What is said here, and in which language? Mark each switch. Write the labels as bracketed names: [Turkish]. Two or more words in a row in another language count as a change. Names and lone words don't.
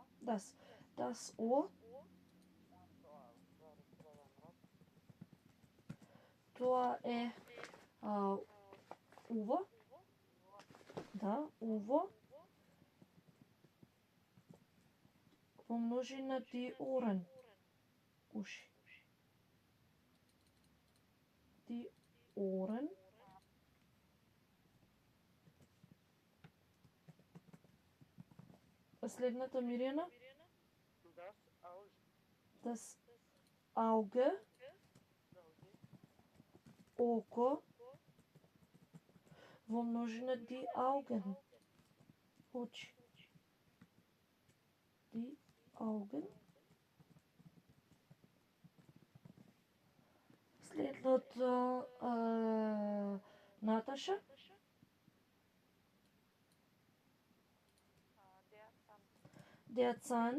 [German] Das Ohr. [Macedonian] Тоа е уво. Да, уво. Во множина [German] die Ohren. [Macedonian] Уши. [German] Die Ohren. [Macedonian] Следната Мирјана. [German] Das Auge. Das Auge. [Macedonian] Око. Во множина [German] die Augen. [Macedonian] Очи. [German] Die Augen. [Macedonian] Следното Наташа. [German] Der Zahn.